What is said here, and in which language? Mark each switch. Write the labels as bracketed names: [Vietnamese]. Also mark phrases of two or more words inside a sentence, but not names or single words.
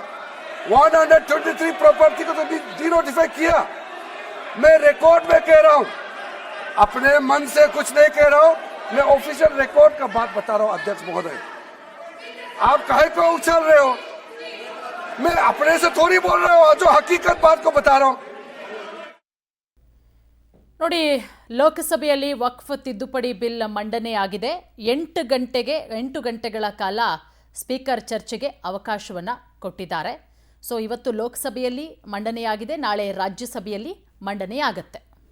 [Hindi] 123 प्रॉपर्टी को तो [English] de notify [Hindi] किया। मैं रिकॉर्ड में कह रहा हूं, अपने मन से कुछ नहीं कह रहा हूं, मैं [English] official record [Hindi] का बात बता रहा हूं। अध्यक्ष महोदय, आप काहे को उछल रहे हो? मैं अपने से थोड़ी बोल रहा हूं, जो हकीकत बात को बता रहा हूं। [Kannada] ನೋಡಿ, ಲೋಕಸಭೆಯಲ್ಲಿ ವಕ್ಫ್ ತಿದ್ದುಪಡಿ ಬಿಲ್ ಮಂಡನೆಯಾಗಿದೆ. 8 ಗಂಟೆಗಳ ಕಾಲ ಸ್ಪೀಕರ್ ಚರ್ಚೆಗೆ ಅವಕಾಶವನ್ನು ಕೊಟ್ಟಿದ್ದಾರೆ. ಸೊ ಇವತ್ತು ಲೋಕಸಭೆಯಲ್ಲಿ ಮಂಡನೆಯಾಗಿದೆ, ನಾಳೆ ರಾಜ್ಯಸಭೆಯಲ್ಲಿ ಮಂಡನೆಯಾಗುತ್ತೆ.